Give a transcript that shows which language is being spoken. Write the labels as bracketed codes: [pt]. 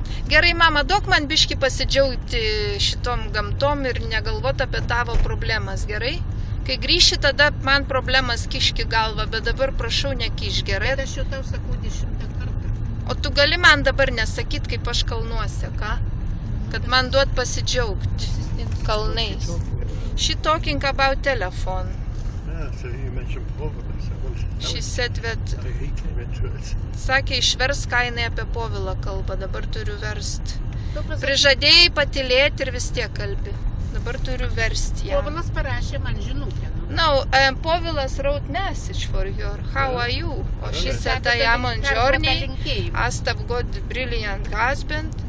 [lt] Gerai, mama, duok man biškį pasidžiaugti šitom gamtom ir negalvot apie tavo problemas, gerai? Kai grįši, tada man problemas kiški galvą, bet dabar prašau nekiš, gerai? Bet aš jau tau sakau 10 kartą. O tu gali man dabar nesakyt, kaip aš kalnuose, ką? Kad man duot pasidžiaugti kalnais. [en] She talking about telephone. Yeah, so you mentioned Povilas. She said that, He came into it. [lt] sakė, išvers, ką jinai apie Povilą kalbą, dabar turiu verst. Tu pasakyk, Prižadėjai patylėti ir vis tiek kalbi. Dabar turiu versti ją. Povilas parašė man žinutę. [en] No, Povilas wrote message for her. How are you? Or she said, I am on journey. Astav got brilliant husband.